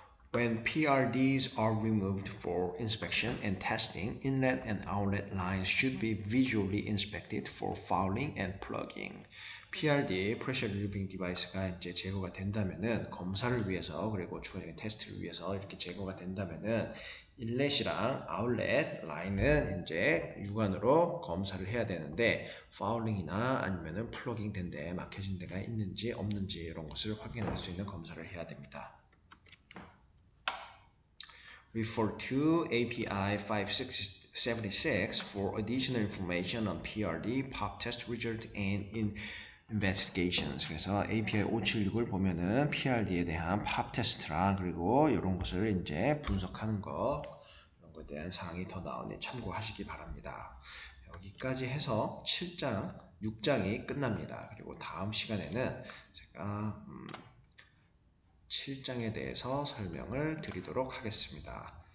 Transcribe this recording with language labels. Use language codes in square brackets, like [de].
[en] When PRDs are removed for inspection and testing, inlet and outlet lines should be visually inspected for fouling and plugging. [ko] PRD, Pressure Relieving Device가 이제 제거가 된다면은 검사를 위해서 그리고 추가적인 테스트를 위해서 이렇게 제거가 된다면은 인렛이랑 아웃렛 라인은 이제 육안으로 검사를 해야 되는데 파울링이나 아니면은 플러깅 된 데 막혀진 데가 있는지 없는지 이런 것을 확인할 수 있는 검사를 해야 됩니다. [en] Refer to API 576 for additional information on PRD, pop test result, and investigations. [ko] 그래서 API 576을 보면은 PRD에 대한 팝 테스트랑 그리고 이런 것을 이제 분석하는 거 이런 것에 대한 사항이 더 나오니 참고하시기 바랍니다. 여기까지 해서 7장, 6장이 끝납니다. 그리고 다음 시간에는 제가 7장에 대해서 설명을 드리도록 하겠습니다.